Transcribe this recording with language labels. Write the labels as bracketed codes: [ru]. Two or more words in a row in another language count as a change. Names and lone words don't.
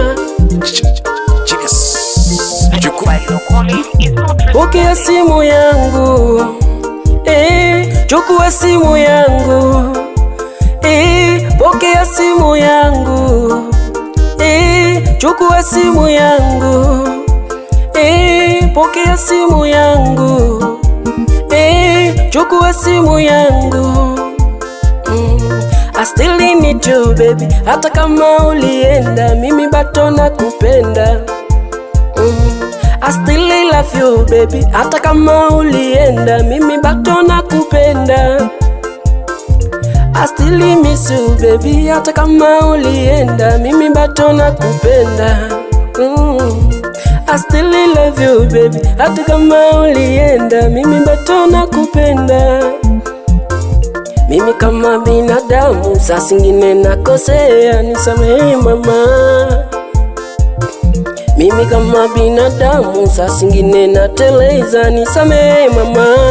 [sw] Pokea simu yangu, chukua simu yangu, pokea simu yangu, chukua simu yangu, pokea simu yangu, chukua simu yangu. [en] I still need you baby, [sw] hata kama ulienda mimi bado nakupenda. [en] I still love you baby, [sw] hata kama ulienda mimi bado nakupenda. [en] I still miss you baby, [sw] hata kama ulienda mimi bado nakupenda. [en] I still love you baby, [sw] hata kama ulienda mimi bado nakupenda. Mimi kama binadamu saa zingine nakosea, nisamehe mama. Mimi kama binadamu saa zingine nateleza, nisamehe mama.